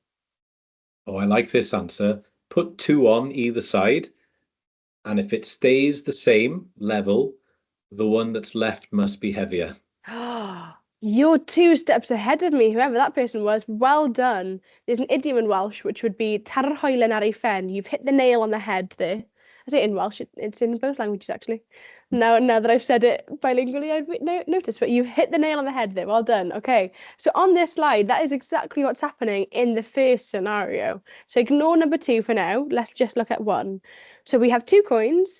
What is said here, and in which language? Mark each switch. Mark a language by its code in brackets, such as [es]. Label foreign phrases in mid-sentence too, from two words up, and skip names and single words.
[en] Oh, I like this answer. Put 2 on either side, and if it stays the same level, the one that's left must be heavier. You're 2 steps ahead of me, whoever that person was. Well done. There's an idiom in Welsh which would be [cy] tar hoelen ar ei phen. [en] You've hit the nail on the head there. I say it in Welsh, it's in both languages actually. Now that I've said it bilingually, I've noticed, but you've hit the nail on the head there. Well done. Okay, so on this slide, that is exactly what's happening in the first scenario. So ignore number 2 for now. Let's just look at 1. So we have 2 coins.